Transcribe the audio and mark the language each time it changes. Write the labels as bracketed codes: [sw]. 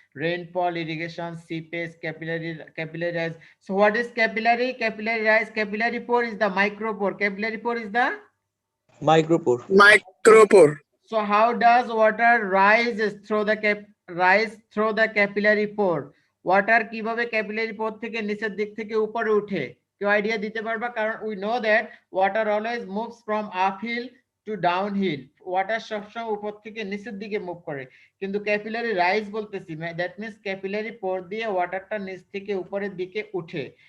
[en] Rainfall, irrigation, seepage, capillary rise. So what is capillary? Capillary rise, capillary pore is the micropore. Capillary pore is the Micropore. Micropore. So how does water rise through the capillary pore? [bn] Water কিভাবে capillary pore থেকে নিচের দিক থেকে উপরে উঠে? কেউ idea দিতে পারবা? [en] কারণ we know that water always moves from uphill to downhill. [bn] Water সবসময় উপর থেকে নিচের দিকে মুভ করে, কিন্তু ক্যাপিলারি রাইজ বলতেছি, দ্যাট মিন্স ক্যাপিলারি পোর দিয়ে ওয়াটারটা নিচ থেকে উপরের দিকে উঠে।